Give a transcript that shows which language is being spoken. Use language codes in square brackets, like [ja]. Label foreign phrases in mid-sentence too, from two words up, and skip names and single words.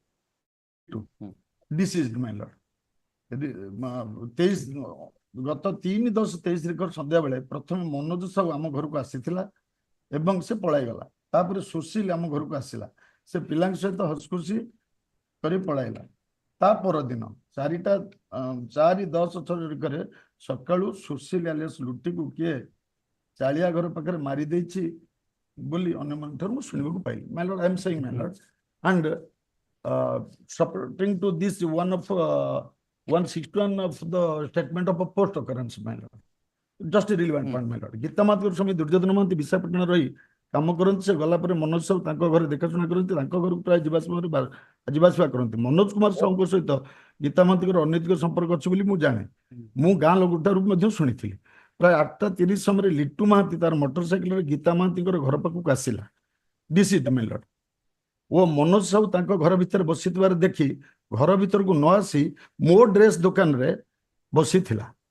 [en] this is my lord [or] ଗତ 3/10/23 ସନ୍ଧ୍ୟାବେଳେ ପ୍ରଥମେ ମନୋଜ ସାହୁ ଆମ ଘରକୁ ଆସିଥିଲା ଏବଂ ସେ ପଳାଇଗଲା ତାପରେ ସୁଶୀଲ ଆମ ଘରକୁ ଆସିଲା ସେ ପିଲାଙ୍କ ସହିତ ହସଖୁସି କରି ପଳାଇଲା ତା ପରଦିନ 4:10 ସକାଳୁ ସୁଶୀଲ ଆଲିଆସ ଲୁଟିକୁ କିଏ ଚାଳିଆ ଘର ପାଖରେ ମାରି ଦେଇଛି ବୋଲି ଅନ୍ୟମାନଙ୍କ ଠାରୁ ମୁଁ ଶୁଣିବାକୁ ପାଇଲି [en] my lord I am saying my lord and supporting to this 161 of the statement of a post occurrence, my lord. Just a relevant point, my lord. [or] ଗୀତା ମାହାନ୍ତିଙ୍କର ସ୍ୱାମୀ ଦୁର୍ଯ୍ୟୋଧନ ମହାନ୍ତି ବିଶାଖାପାଟଣା ରହି କାମ କରନ୍ତି ସେ ଗଲା ପରେ ମନୋଜ ସାହୁ ତାଙ୍କ ଘରେ ଦେଖାଶୁଣା କରନ୍ତି ତାଙ୍କ ଘରକୁ ପ୍ରାୟ ଯିବା ଆସିବା କରନ୍ତି ମନୋଜ କୁମାର ସାହୁଙ୍କ ସହିତ ଗୀତା ମହାନ୍ତିଙ୍କର ଅନୈତିକ ସମ୍ପର୍କ ଅଛି ବୋଲି ମୁଁ ଜାଣେ ମୁଁ ଗାଁ ଲୋକଠାରୁ ମଧ୍ୟ ଶୁଣିଥିଲି ପ୍ରାୟ 8:30 ସମୟରେ ଲିଟୁ ମହାନ୍ତି ତାର ମୋଟର ସାଇକେଲରେ ଗୀତା ମହାନ୍ତିଙ୍କର ଘର ପାଖକୁ ଆସିଲା [en] this is my lord [or] ଓ ମନୋଜ ସାହୁ ତାଙ୍କ ଘର ଭିତରେ ବସିଥିବାର ଦେଖି ଘର ଭିତରକୁ ନ ଆସି ମୋ ଡ୍ରେସ୍ ଦୋକାନରେ ବସିଥିଲା